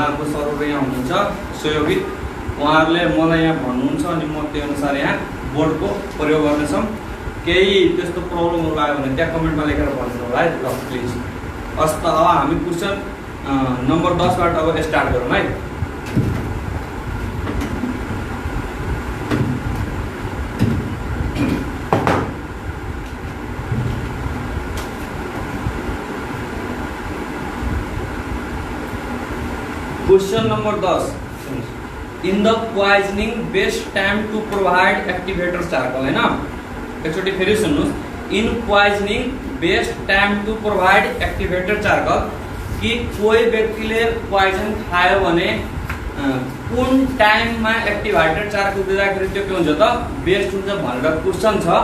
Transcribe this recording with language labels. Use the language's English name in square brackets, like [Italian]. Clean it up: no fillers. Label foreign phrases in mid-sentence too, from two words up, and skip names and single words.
[Nepali] हाम्रो सरहरु यहाँ हुनुहुन्छ सहयोगी, उहाँहरुले मलाई यहाँ भन्नुहुन्छ अनि म त्यो अनुसार यहाँ बोर्डको प्रयोग गर्नेछौं। केही त्यस्तो प्रब्लमहरु आयो भने त्यहाँ कमेन्टमा लेखेर भन्नु होला है, ल प्लिज। अब हामी [English] question number [Nepali] 10 बाट अब स्टार्ट गरौँ है। [English] Question number 10, in the poisoning best time to provide activator charcoal [Hindi] है ना। [Nepali] एकचोटि फेरि सुन्नुस्, [English] in poisoning best time to provide activator charcoal [Nepali] कि कोही व्यक्तिले पॉइजन खायो भने कुन टाइममा [English] activator charcoal [Nepali] दिँदाखेरि त्यो के हुन्छ त बेस्ट हुन्छ भनेर क्वेशन छ।